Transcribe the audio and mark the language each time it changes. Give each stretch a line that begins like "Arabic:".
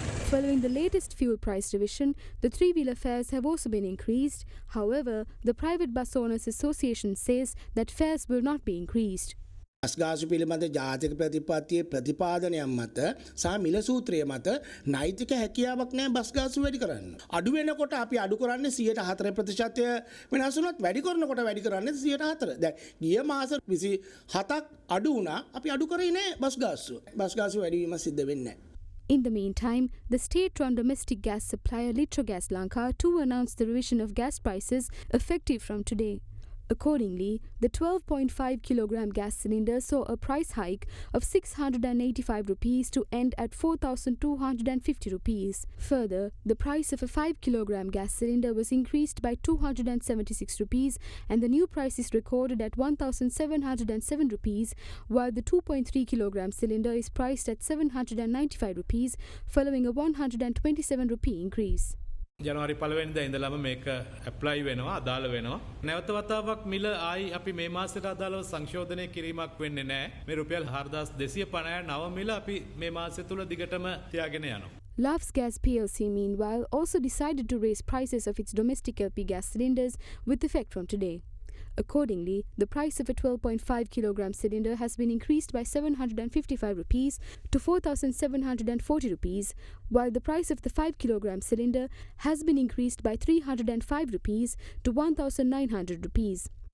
English: Following the latest fuel price revision, the three-wheeler fares have also been increased. However, the Private Bus Owners Association says that fares will not be increased.
Sinhala: බස්ගාසු පිළිබඳ ජාතික ප්‍රතිපත්තියේ ප්‍රතිපාදනයක් මත සහ මිල සූත්‍රය මත නෛතික හැකියාවක් නැහැ බස්ගාසු වැඩි කරන්න. අඩු වෙනකොට අපි අඩු කරන්නේ 104% වෙනස් වුණත් වැඩි කරනකොට වැඩි කරන්නේ 104. දැන් ගිය මාස 27ක් අඩු වුණා අපි අඩු කරේ නැහැ බස්ගාසු. බස්ගාසු වැඩි වීම සිද්ධ වෙන්නේ නැහැ.
English: In the meantime, the state-run domestic gas supplier Litrogas Lanka too announced the revision of gas prices effective from today. Accordingly, the 12.5 kilogram gas cylinder saw a price hike of 685 rupees to end at 4,250 rupees. Further, the price of a 5 kilogram gas cylinder was increased by 276 rupees and the new price is recorded at 1,707 rupees, while the 2.3 kilogram cylinder is priced at 795 rupees, following a 127 rupee increase.
Sinhala: ජනවාරි පළවෙනිදා ඉඳලම මේක apply වෙනවා අදාළ වෙනවා. නැවත වතාවක් මිල ආයි අපි මේ මාසෙට අදාළව සංශෝධනය කිරීමක් වෙන්නේ නැහැ. මේ රුපියල් 4259 මිල අපි මේ මාසෙ තුල දිගටම තියාගෙන යනවා.
English: Love's Gas PLC, meanwhile, also decided to raise prices of its domestic LP gas cylinders with effect from today. Accordingly, the price of a 12.5 kilogram cylinder has been increased by 755 rupees to 4,740 rupees, while the price of the 5 kilogram cylinder has been increased by 305 rupees to 1,900 rupees.